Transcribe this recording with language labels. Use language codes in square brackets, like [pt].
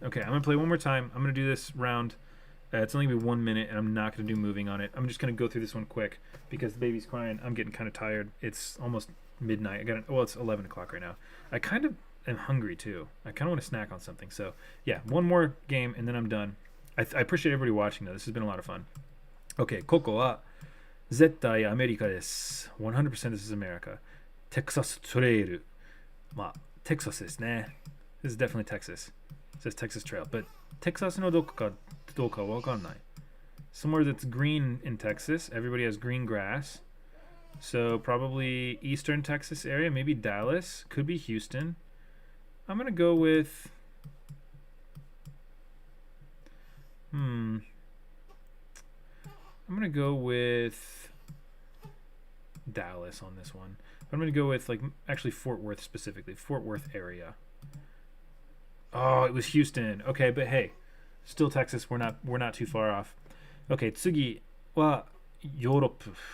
[en] Okay, I'm going to play one more time. I'm going to do this round. It's only going to be 1 minute, and I'm not going to do moving on it. I'm just going to go through this one quick because the baby's crying. I'm getting kind of tired. It's almost midnight. It's 11 o'clock right now. I kind of am hungry, too. I kind of want to snack on something. So, yeah, one more game, and then I'm done. I appreciate everybody watching, though. This has been a lot of fun. [ja] Okay, ここは絶対アメリカです。 [en] 100% this is America. Texas Trail. [ja] Texas ですね. [en] This is definitely Texas. It says Texas Trail. [ja] But Texas のどこかどうかわかんない. [en] Somewhere that's green in Texas. Everybody has green grass. So probably eastern Texas area. Maybe Dallas. Could be Houston. I'm going to go with... I'm going to go with Dallas on this one. I'm going to go with actually Fort Worth specifically. Fort Worth area. Oh, it was Houston. Okay, but hey, still Texas. We're not too far off. [ja] Okay, 次はヨーロップ。